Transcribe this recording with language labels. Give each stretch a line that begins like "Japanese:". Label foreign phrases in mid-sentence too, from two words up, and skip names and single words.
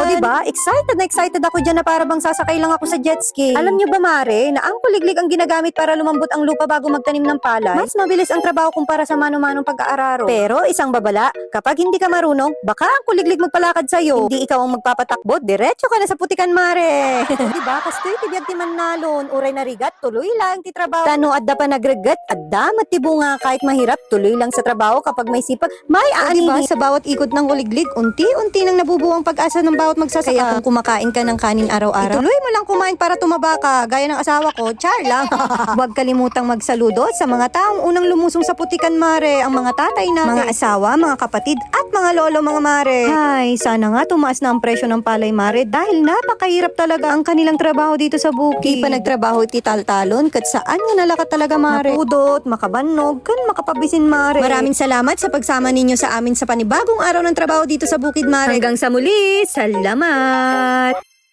Filipino: O diba, excited na excited ako dyan na para bang sasakay lang ako sa jet ski. Alam niyo ba, Mare, na ang kuliglig ang ginagamit para lumambot ang lupa bago magtanim ng palay? Mas mabilis ang trabaho kumpara sa mano-manong pag-aararo. Pero isang babala, kapag hindi ka marunong, baka ang kuliglig magpalakad sa'yo. Hindi ikaw ang magpapatakbo, diretso ka na sa putikan, Mare. Diba?
Iloko: Kastoy, tibiyag ti man nalon. Uray na rigat,
Filipino: tuloy lang
Iloko: ti trabaho. Tano adda pa nagregat, adda matibunga
Filipino: kahit mahirap, tuloy lang sa trabaho kapag may sipag. May Diba? aanihin. Sa bawat ikot ng kuliglig, unti-unti nang nabubuo ang pag-asa ng bawat magsasaka. Kaya kung kumakain ka ng kanin araw-araw, Ituloy mo lang kumain para tumaba ka. Gaya ng asawa ko, char lang. huwag kalimutang magsaludo sa mga taong unang lumusong sa putikan, Mare, ang mga tatay natin, mga asawa, mga kapatid, at mga lolo, mga Mare. Ay, sana nga tumaas na ang presyo ng palay, Mare, dahil napakahirap talaga ang kanilang trabaho dito sa bukid.
Iloko: Di pa nagtrabaho iti taltalon, kat saan nga nalakat talaga, Mare. Napudot, makabanog, kan makapabisin, Mare.
Filipino: Maraming salamat sa pagsama ninyo sa amin sa panibagong araw ng trabaho dito sa Bukid, Mare. Hanggang sa muli, salamat!